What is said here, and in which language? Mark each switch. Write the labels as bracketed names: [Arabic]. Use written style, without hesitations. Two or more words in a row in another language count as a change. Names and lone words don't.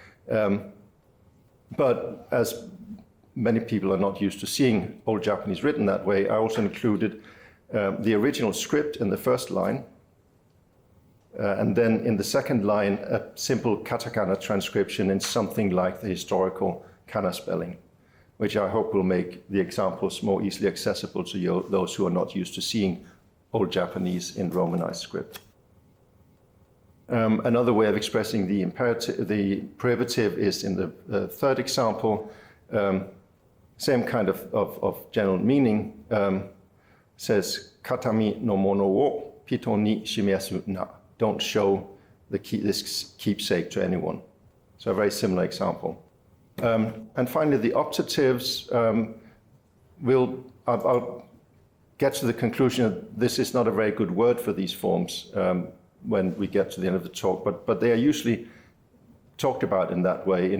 [English] But as many people are not used to seeing Old Japanese written that way, I also included the original script in the first line, and then in the second line, a simple katakana transcription in something like the historical kana spelling, which I hope will make the examples more easily accessible to those who are not used to seeing Old Japanese in Romanized script. Another way of expressing the prohibitive is in the third example. Same kind of general meaning, says [Japanese] 形見の物を人に示すな. [English] Don't show this keepsake to anyone. So a very similar example. And finally, the optatives, I'll get to the conclusion that this is not a very good word for these forms when we get to the end of the talk, but they are usually talked about in that way.